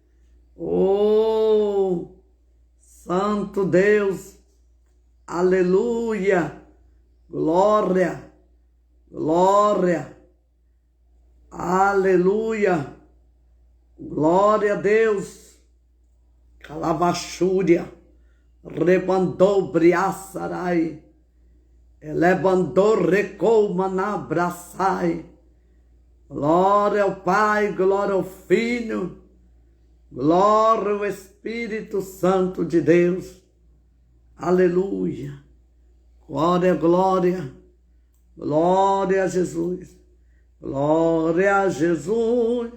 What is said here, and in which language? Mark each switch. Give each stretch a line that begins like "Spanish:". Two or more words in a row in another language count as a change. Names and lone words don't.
Portuguese: Oh, Santo Deus. Aleluia. Glória. Glória. Aleluia. Glória a Deus. Calabachúria. Rebandou briaçarai. Elebandou recou manabraçai. Glória ao Pai, glória ao Filho, glória ao Espírito Santo de Deus. Aleluia. Glória, glória. Glória a Jesus. Glória a Jesus.